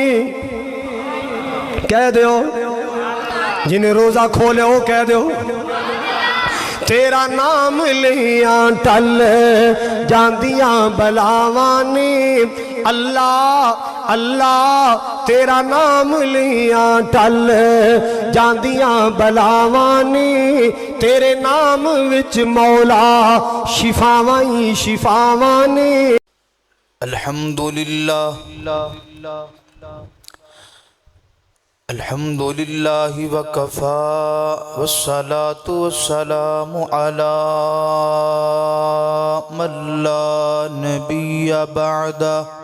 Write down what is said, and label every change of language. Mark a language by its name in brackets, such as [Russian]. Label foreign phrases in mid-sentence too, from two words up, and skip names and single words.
[Punjabi] کہہ دو جنہاں روزہ کھولے ہو کہہ دو تیرا نام لیا ٹل جاندیاں بلاوانی. اللہ اللہ تیرا نام لیا ٹل جاندیاں بلاوانی. تیرے نام وچ مولا شفاواں ای شفاواں نے. [Arabic] الحمد لله الحمد لله وكفى والصلاة والسلام على من لا نبي بعده.